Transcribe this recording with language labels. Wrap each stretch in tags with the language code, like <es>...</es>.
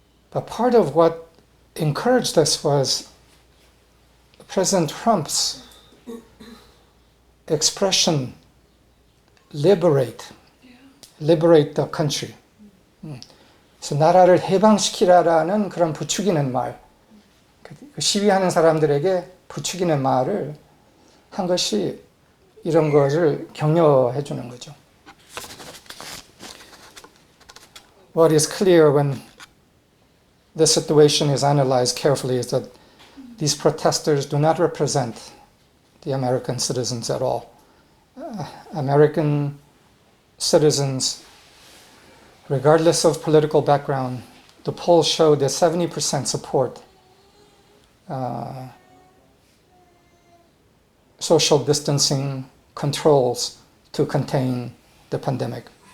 <en>But part of what encouraged this was President Trump's expression, liberate the country.</en> <ko>그래서 나라를 해방시키라라는 그런 부추기는 말, 시위하는 사람들에게 부추기는 말을 한 것이 이런 것을 격려해 주는 거죠.</ko> <en>What is clear when the situation is analyzed carefully is that these protesters do not represent the American citizens at all. American citizens, regardless of political background, the polls show that 70% support social distancing controls to contain the pandemic.</en>